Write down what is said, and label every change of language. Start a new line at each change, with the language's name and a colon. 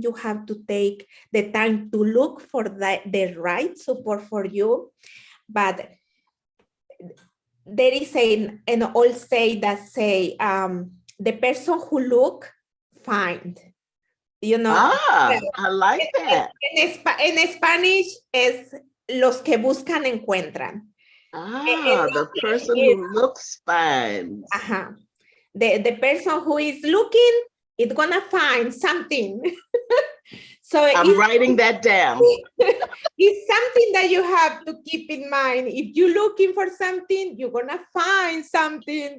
English: You have to take the time to look for the right support for you. But there is an old say that say, the person who look find. You know, I like that.
Spanish: en Spanish es los que buscan encuentran.
English: The person who looks finds. Uh-huh. The person who is looking is gonna find something. So I'm writing that down. It's something that you have to keep in mind. If you're looking for something, you're gonna find something.